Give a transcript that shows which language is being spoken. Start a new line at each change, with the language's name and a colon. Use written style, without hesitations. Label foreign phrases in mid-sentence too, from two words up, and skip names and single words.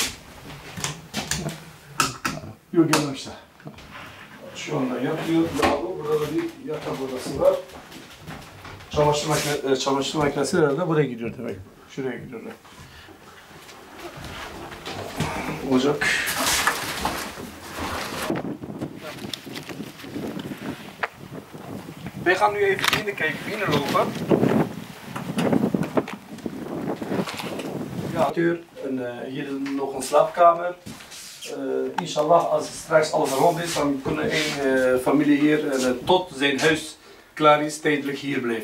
Turkish: Yok gelmemişler. Şu anda yapıyor. Burada da bir yatak odası var. Çamaşır makinesi herhalde buraya gidiyor demek. Şuraya gidiyorlar. Ocak.
Dutch: Wij gaan nu even binnenkijken, binnenlopen. Ja, deur. Hier nog een slaapkamer. Inshallah, als straks alles rond is, dan kunnen één familie hier tot zijn huis klaar is, tijdelijk hier blijven.